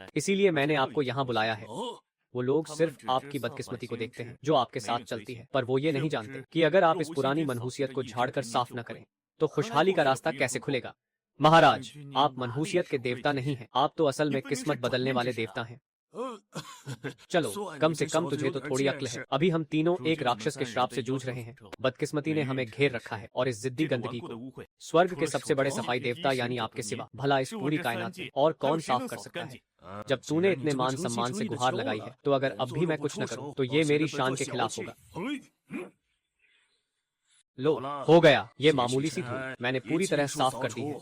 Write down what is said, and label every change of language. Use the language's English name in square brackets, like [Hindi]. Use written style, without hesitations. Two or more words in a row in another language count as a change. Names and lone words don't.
[Hindi] इसीलिए मैंने आपको यहाँ बुलाया है। वो लोग सिर्फ आपकी बदकिस्मती को देखते हैं जो आपके साथ चलती है, पर वो ये नहीं जानते कि अगर आप इस पुरानी मनहूसियत को झाड़कर साफ न करें तो खुशहाली का रास्ता कैसे खुलेगा। महाराज, आप मनहूसियत के देवता नहीं हैं, आप तो असल में किस्मत बदलने वाले देवता हैं। चलो, कम से कम तुझे तो थोड़ी अक्ल है। अभी हम तीनों एक राक्षस के श्राप से जूझ रहे हैं। बदकिस्मती ने हमें घेर रखा है और इस जिद्दी [Chinese] 这个顽 [Hindi] गंदगी [Chinese] 固的 [Hindi] को [Chinese] 污秽， [Hindi] स्वर्ग के सबसे बड़े सफाई देवता यानी आपके सिवा भला इस पूरी कायनात में और कौन साफ कर सकता है? जब तूने इतने मान सम्मान से गुहार लगाई है तो अगर अब भी मैं कुछ न करूं तो ये मेरी शान के खिलाफ होगा। लो, हो गया। ये मामूली सी धूल मैंने पूरी तरह साफ कर दी है।